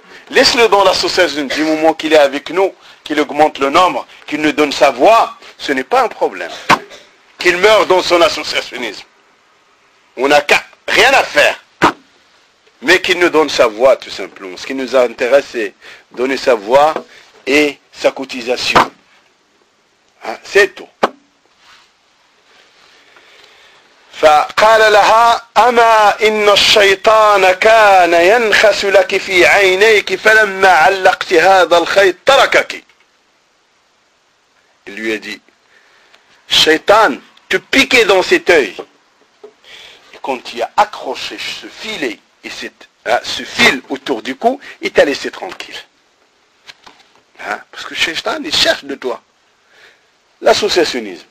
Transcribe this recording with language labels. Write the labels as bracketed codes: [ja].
[fr] Laisse-le dans l'association du moment qu'il est avec nous, qu'il augmente le nombre, qu'il nous donne sa voix, ce n'est pas un problème. Qu'il meure dans son associationnisme. On n'a rien à faire. Mais qu'il nous donne sa voix, tout simplement. Ce qui nous intéresse, c'est donner sa voix et sa cotisation. Hein, c'est tout. [ar] فقال لها أما إن الشيطان كان ينخس لك في عينيك فلما علقت هذا الخيط تركك. [fr] Il lui a dit, Shaitan te piquait dans cet œil. Quand tu as accroché ce filet et ce fil autour du cou, il t'a laissé tranquille. Hein? Parce que Shaitan, il cherche de toi l'associationnisme.